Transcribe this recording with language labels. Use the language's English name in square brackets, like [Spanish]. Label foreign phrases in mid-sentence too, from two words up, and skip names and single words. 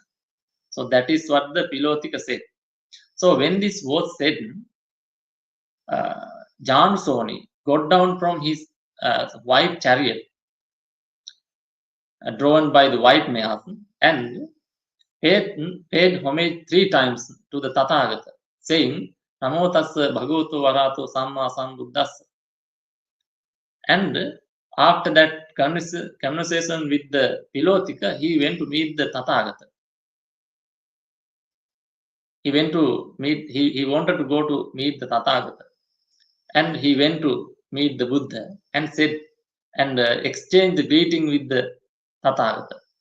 [English] So that is what the Pilotika said. So when this was said, Janusoni got down from his white chariot, drawn by the white mares, and paid homage 3 times to the Tathagata, saying, [Pali] Namo tassa bhagavato varato samma sambuddhassa. [English] And after that conversation with the Pilotika, he went to meet the Tathagata. He wanted to go to meet the Tathagata. And he went to meet the Buddha and said, and exchanged the greeting with the Tathagata.